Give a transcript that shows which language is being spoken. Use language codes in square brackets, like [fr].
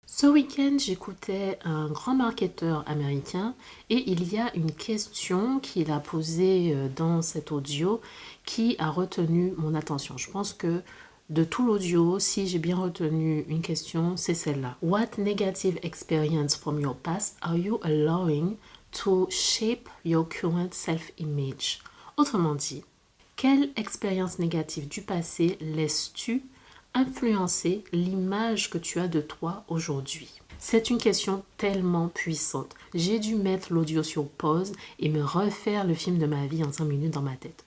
[fr] Ce week-end, j'écoutais un grand marketeur américain et il y a une question qu'il a posée dans cet audio qui a retenu mon attention. Je pense que de tout l'audio, si j'ai bien retenu une question, c'est celle-là. [en] What negative experience from your past are you allowing to shape your current self-image? [fr] Autrement dit, quelle expérience négative du passé laisses-tu influencer l'image que tu as de toi aujourd'hui? C'est une question tellement puissante. J'ai dû mettre l'audio sur pause et me refaire le film de ma vie en 5 minutes dans ma tête.